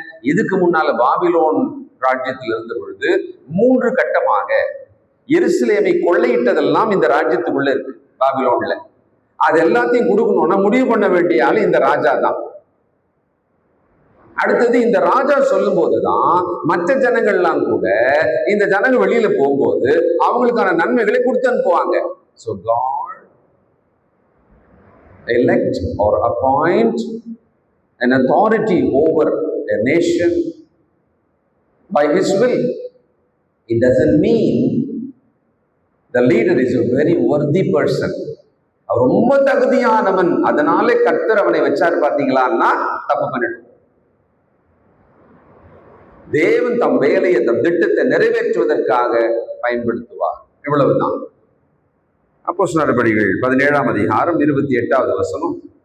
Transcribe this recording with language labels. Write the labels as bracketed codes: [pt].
[ta] இதுக்கு முன்னால பாபிலோன் ராஜ்யத்தில் இருந்த பொழுது 3 கட்டமாக எருசலேமை கொள்ளையிட்டதெல்லாம் இந்த ராஜ்யத்துக்குள்ள இருக்கு பாபிலோன்ல. அது எல்லாத்தையும் கொடுக்கணும்னா முடிவு பண்ண வேண்டிய ஆளு இந்த ராஜா தான். அடுத்தது இந்த ராஜா சொல்லும் போதுதான் மற்ற ஜனங்கள்லாம் கூட இந்த ஜனங்கள் வெளியில போகும்போது அவங்களுக்கான நன்மைகளை கொடுத்து அனுப்புவாங்க. [en] So God elect or appoint an authority over a nation by his will. It doesn't mean the leader is a very worthy person. [ta] அவர் ரொம்ப தகுதியானவன், அதனாலே கர்த்தர் அவனை வச்சாரு பார்த்தீங்களான்னா தப்பு பண்ணிடும். தேவன் தம் வேலையை, தம் திட்டத்தை நிறைவேற்றுவதற்காக பயன்படுத்துவார். இவ்வளவுதான். அப்போஸ்தலர் நடபடிகள் 17ஆம் அதிகாரம் 28வது வசனம்.